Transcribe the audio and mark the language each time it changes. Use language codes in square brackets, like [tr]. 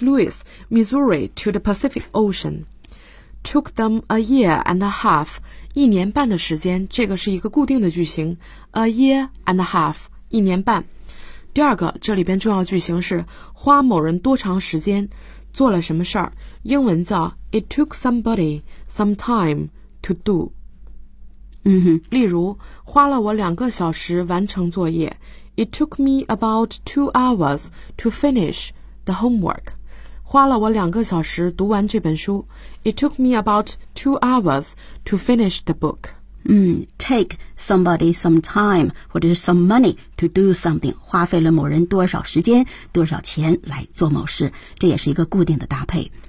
[en] Louis, Missouri to the Pacific Ocean. Took them a year and a half, [zh] 一年半的时间，这个是一个固定的句型， [en] a year and a half, [zh] 一年半。第二个，这里边重要句型是花某人多长时间做了什么事儿，英文叫 [en] It took somebody some time to do。嗯哼， [zh] 例如花了我两个小时完成作业。 [en] It took me about 2 hours to finish the homework. [zh] 花了我两个小时读完这本书。 [en] It took me about 2 hours to finish the book. Take somebody some time, [zh] 或者是 [en] some money to do something. [zh] 花费了某人多少时间、多少钱来做某事，这也是一个固定的搭配。